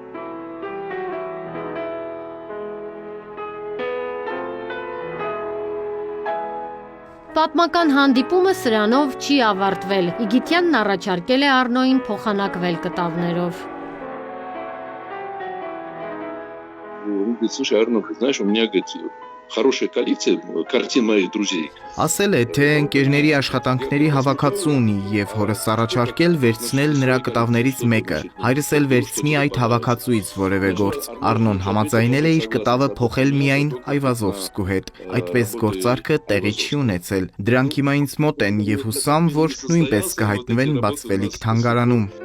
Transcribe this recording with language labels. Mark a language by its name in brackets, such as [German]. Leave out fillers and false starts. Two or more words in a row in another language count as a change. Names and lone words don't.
[Armenian] Պատմական հանդիպումը սրանով չի ավարտվել։ Իգիթյանն առաջարկել է Առնոյին փոխանակվել կտավներով։ [Russian] Он говорит, слушай, Арно, знаешь, у меня, говорит, хорошая коллекция картин моих друзей. [Armenian] Ասել է, թե ընկերների աշխատանքների հավաքածու ունի եւ հորս առաջարկել վերցնել նրա կտավներից մեկը։ Հայրս էլ վերցնի այդ հավաքածուից որևէ գործ։ Առնոն համաձայնել է իր կտավը փոխել միայն Այվազովսկու հետ։ Այդպես գործարքը տեղի չի ունեցել։ Դրանք հիմա ինձ մոտ են եւ հուսամ, որ նույնպես կհայտնվեն բացվելիք թանգարանում։